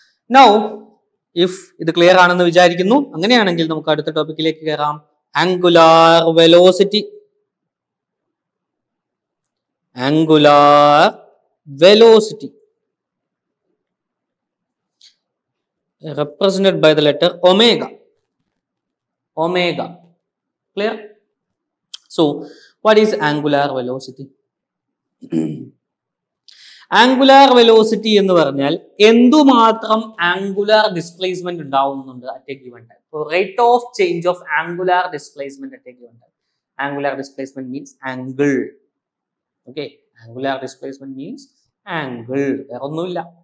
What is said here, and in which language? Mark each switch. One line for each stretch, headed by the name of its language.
English: Now, if
Malayalam: ഇത് clear ആണെന്ന് വിചാരിക്കുന്നു, അങ്ങനെയാണെങ്കിൽ നമുക്ക് അടുത്ത ടോപ്പിക്കിലേക്ക് കയറാം.
English: Angular velocity. Angular velocity represented by the letter omega. Omega. Clear? So, what is angular velocity? Angular velocity
Malayalam: എന്ന് പറഞ്ഞാൽ എന്തുമാത്രം
English: angular displacement
Malayalam: ഉണ്ടാവുന്നുണ്ട്
English: At a given time. Rate of change of angular displacement at a given time. Angular displacement means angle. Okay, angular displacement means angle,
Malayalam: വേറെ ഒന്നുമില്ല.